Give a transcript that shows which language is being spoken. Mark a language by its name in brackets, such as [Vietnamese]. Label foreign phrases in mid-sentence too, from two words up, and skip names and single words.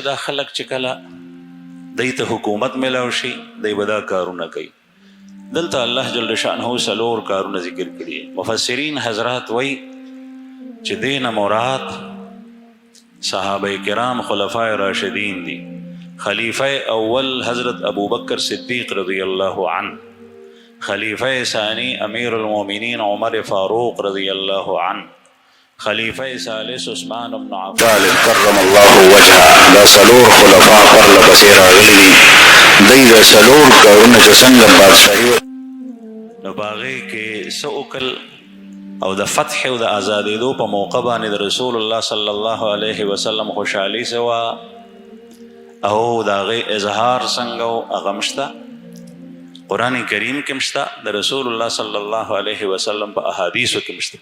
[Pashto] دا خلک چې کله دی ته حکومت میلاو شي، دی به دا کارونه کوي. دلته الله جل شانه څلور کارونه ذکر کړي. مفسرین حضرات وایي چې دین مراد صحابه کرام خلفای راشدین دي. خلیفہ اول حضرت ابو بکر صدیق [Arabic] رضی اللہ عنہ، [Pashto] خلیفہ ثانی امیر المومنین عمر فاروق [Arabic] رضی اللہ عنہ، [Pashto] خلیفہ ثالث عثمان بن عفان [Arabic] کرم اللہ وجہہ. [Pashto] دا سلور خلفاء پر لپسې راغلي دي. دی دا سلور کارونه چې څنګه بادشاهي نو باغې کې څه وکړل، او د فتح او د آزادېدو په موقع باندې د رسول الله [Arabic] صلی الله علیه وسلم [Pashto] خوشحالي څه وه، او د هغې اظهار څنګه و، هغه هم شته قرآن کریم کې هم شته، د رسول الله [Arabic] صلی الله علیه وسلم [Pashto] په احادیثو کې هم شته.